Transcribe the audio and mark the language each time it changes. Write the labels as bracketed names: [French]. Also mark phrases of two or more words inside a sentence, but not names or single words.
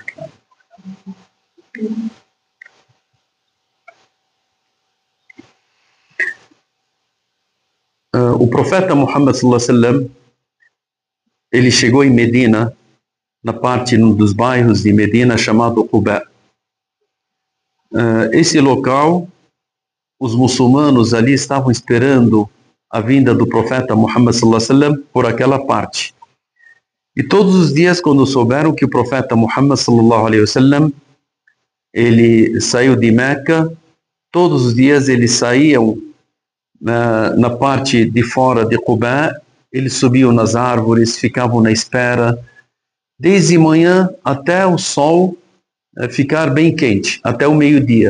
[Portuguese] O profeta Muhammad [Arabic] صلى الله عليه وسلم, [Portuguese] ele chegou em Medina, na parte dos bairros de Medina chamado Quba. Esse local, os muçulmanos ali estavam esperando a vinda do profeta Muhammad [Arabic] صلى الله عليه وسلم [Portuguese] por aquela parte. E todos os dias, quando souberam que o profeta Muhammad [Arabic] صلى الله عليه وسلم [Portuguese] ele saiu de Meca, todos os dias eles saíam na parte de fora de Quba, eles subiam nas árvores, ficavam na espera, desde manhã até o sol ficar bem quente, até o meio-dia.